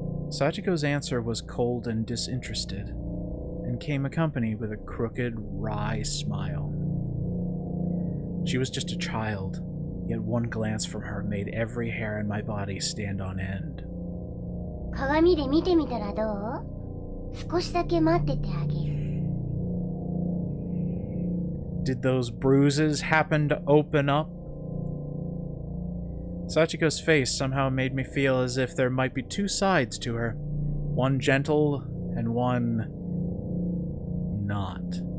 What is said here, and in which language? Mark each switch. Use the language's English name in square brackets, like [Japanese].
[English] Sachiko's answer was cold and disinterested, and came accompanied with a crooked, wry smile. She was just a child, yet one glance from her made every hair in my body stand on end. [Japanese] 鏡で見てみたらどう？少しだけ待っててあげる。 [English] Did those bruises happen to open up? Sachiko's face somehow made me feel as if there might be two sides to her. One gentle and one not.